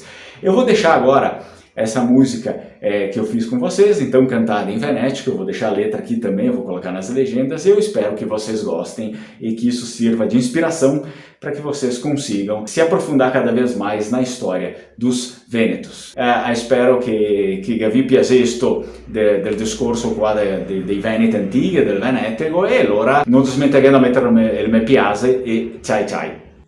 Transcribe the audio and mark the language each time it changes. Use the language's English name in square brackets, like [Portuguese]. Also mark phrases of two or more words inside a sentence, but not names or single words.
[Portuguese] Eu vou deixar agora essa música que eu fiz com vocês, então cantada em venético, eu vou deixar a letra aqui também, eu vou colocar nas legendas, eu espero que vocês gostem e que isso sirva de inspiração para que vocês consigam se aprofundar cada vez mais na história dos vênetos. Espero que [Italian] vi piaciuto del discorso qua dei Veneti antichi, del Venetico, e allora non smetterete di mettere il mi piace e ciao ciao!